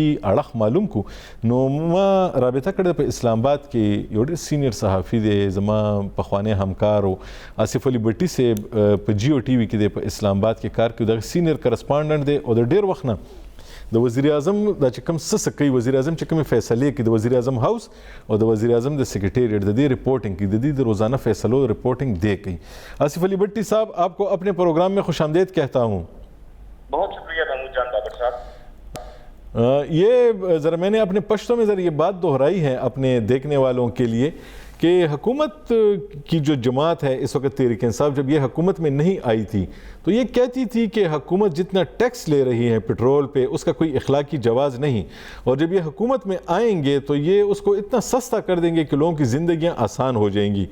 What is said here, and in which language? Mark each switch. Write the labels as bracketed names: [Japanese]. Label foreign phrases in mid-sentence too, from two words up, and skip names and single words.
[Pashto] اړخ معلوم کو نو ما رابطه کړې په اسلام آباد کې یو ډېر سینیر صحافي دی زما پخوانی همکار او آصف علي بټي صاحب په جیو ټي وي کې دی په اسلام آباد کې کار کوي د [English] senior correspondent [Pashto] دی او د ډېر وخت نه د وزیر اعظم دا چې کوم څه کوي وزیر اعظم چې کومې فیصلې کوي د وزیر اعظم هاوس او د وزیر اعظم د سیکریټریٹ د دې رپورٹنگ کی د دې [Urdu] روزانہ فیصلوں رپورٹنگ دے گئی. آصف علی بٹی صاحب آپ کو اپنے پروگرام میں خوش آمدید کہتا ہوں. بہت شکریہ محمود جان بابر صاحب. یہ ذرا میں نے اپنے پشتوں میں ذرا یہ بات دہرائی ہے اپنے دیکھنے والوں کے لیے کہ حکومت کی جو جماعت ہے اس وقت تحریک انصاف جب یہ حکومت میں نہیں آئی تھی تو یہ کہتی تھی کہ حکومت جتنا ٹیکس لے رہی ہے پیٹرول پہ اس کا کوئی اخلاقی جواز نہیں، اور جب یہ حکومت میں آئیں گے تو یہ اس کو اتنا سستا کر دیں گے کہ لوگوں کی زندگیاں آسان ہو جائیں گی۔